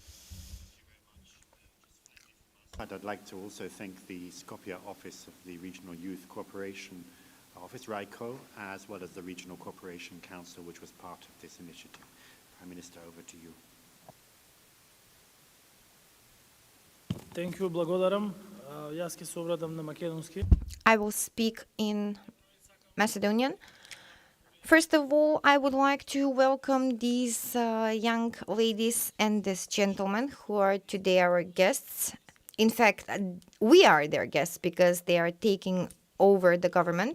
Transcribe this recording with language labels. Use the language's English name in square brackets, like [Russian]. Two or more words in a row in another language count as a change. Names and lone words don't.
[English] I'd like to also thank the Skopje office of the Regional Youth Cooperation Office, RICO, as well as the Regional Cooperation Council, which was part of this initiative. Prime Minister, over to you. Thank you, [Macedonian] благодарам. Јас ќе се обратам на македонски. [English] I will speak in Macedonian. First of all, I would like to welcome these young ladies and this gentleman who are today our guests. In fact, we are their guests because they are taking over the government.